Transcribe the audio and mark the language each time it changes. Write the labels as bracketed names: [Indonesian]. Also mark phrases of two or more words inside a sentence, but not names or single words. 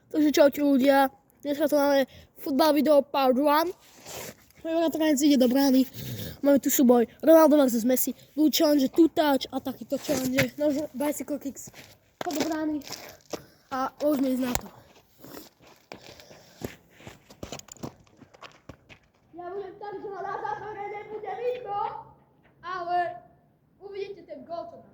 [Slovak] Takže čaute ľudia, dneska to máme futbal video [English] part 1. [Slovak] Môj bratranec ide do brány, máme tu súboj Ronaldo vs Messi, budú [English] challenge two touch [Slovak] a takýto challenge, nože [English] bicycle kicks, [Slovak] do brány a môžeme ísť na to. Ja budem tak, že ho na zápere nebude vidno, ale uvidíte ten gól, čo dám.